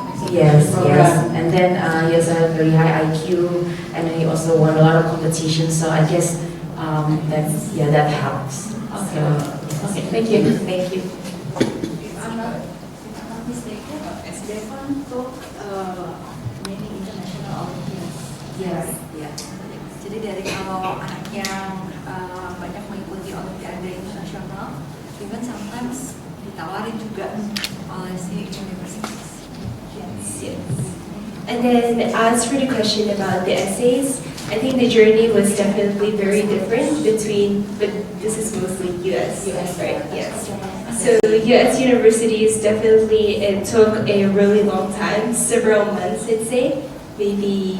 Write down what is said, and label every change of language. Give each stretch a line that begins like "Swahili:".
English: Yes, and then he has a very high IQ, and then he also won a lot of competitions. So I guess that helps. Okay, thank you. Thank you. If I'm not mistaken, SD1 took many international Olympiads. Yes.
Indonesian: Ya. Jadi dari kalau anak yang banyak mengikuti Olimpiade internasional,
English: even sometimes
Indonesian: ditawarin juga oleh si universitas.
English: Yes. And then as for the question about the essays, I think the journey was definitely very different but this is mostly US, right? Yes. So US universities definitely, it took a really long time, several months I'd say, maybe.